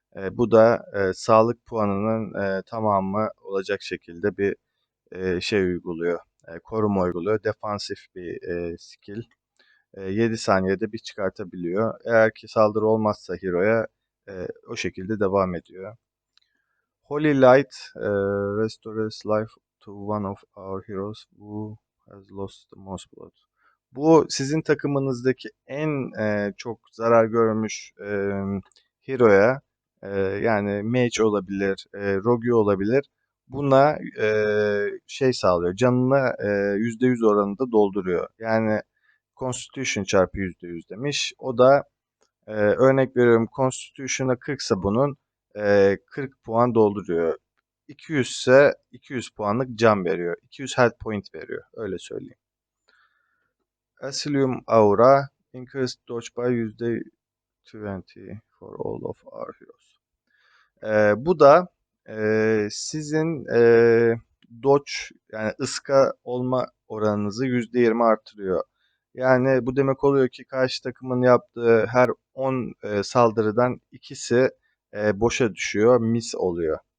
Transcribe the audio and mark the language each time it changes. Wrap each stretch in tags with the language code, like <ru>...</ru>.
<tr>Bu da sağlık puanının tamamı olacak şekilde bir şey uyguluyor. Koruma uyguluyor. Defansif bir skill. 7 saniyede bir çıkartabiliyor. Eğer ki saldırı olmazsa hero'ya o şekilde devam ediyor.</tr> <en>Holy Light restores life to one of our heroes who has lost the most blood.</en> <tr>Bu sizin takımınızdaki en çok zarar görmüş hero'ya, yani mage olabilir, rogue olabilir. Buna şey sağlıyor. Canını %100 oranında dolduruyor. Yani Constitution çarpı %100 demiş. O da örnek veriyorum, Constitution'a 40 ise bunun 40 puan dolduruyor. 200 ise 200 puanlık can veriyor. 200 health point veriyor. Öyle söyleyeyim.</tr> <en>Asylum Aura increased dodge by %20 for all of our heroes.</en> <tr>Bu da sizin dodge, yani ıska olma oranınızı %20 artırıyor. Yani bu demek oluyor ki karşı takımın yaptığı her 10 saldırıdan ikisi boşa düşüyor, mis oluyor.</tr>